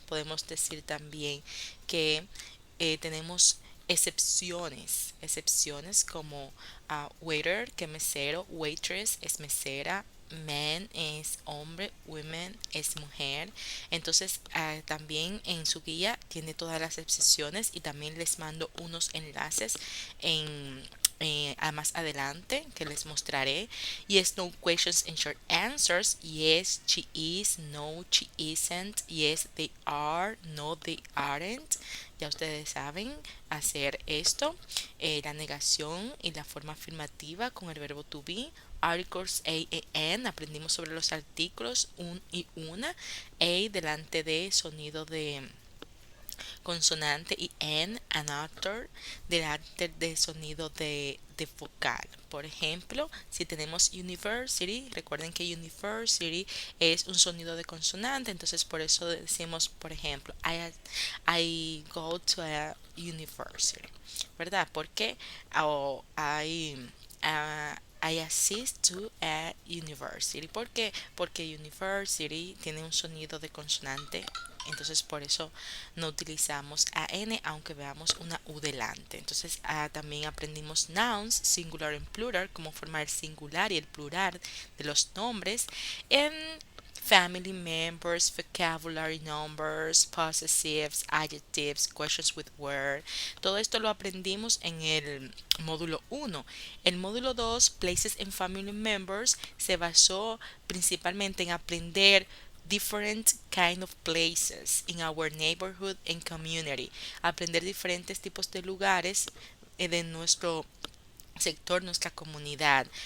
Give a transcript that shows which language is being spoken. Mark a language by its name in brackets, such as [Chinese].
[Spanish] Podemos decir también que tenemos excepciones como waiter, que mesero, waitress es mesera, man es hombre, women es mujer. Entonces también en su guía tiene todas las excepciones y también les mando unos enlaces en a más adelante que les mostraré. [English] Yes, no questions and short answers. Yes, she is. No, she isn't. Yes, they are. No, they aren't. [Spanish] Ya ustedes saben hacer esto. La negación y la forma afirmativa con el verbo to be. Articles a e n. Aprendimos sobre los artículos un y una. A delante de sonido de consonante y n, an actor, delante de sonido de vocal. Por ejemplo, si tenemos university, recuerden que university es un sonido de consonante, entonces por eso decimos, por ejemplo, [English] I go to a university, [Spanish] ¿verdad? Porque o [English] I assist to a university. [Spanish] ¿Por qué? Porque university tiene un sonido de consonante, entonces por eso no utilizamos a n aunque veamos una u delante. Entonces también aprendimos nouns, singular and plural, cómo formar el singular y el plural de los nombres. En family members, vocabulary numbers, possessives, adjectives, questions with where. Todo esto lo aprendimos en el módulo 1. El módulo 2, places and family members, se basó principalmente en aprender [English] different kind of places in our neighborhood and community. [Spanish] Aprender diferentes tipos de lugares de nuestro sector, nuestra comunidad.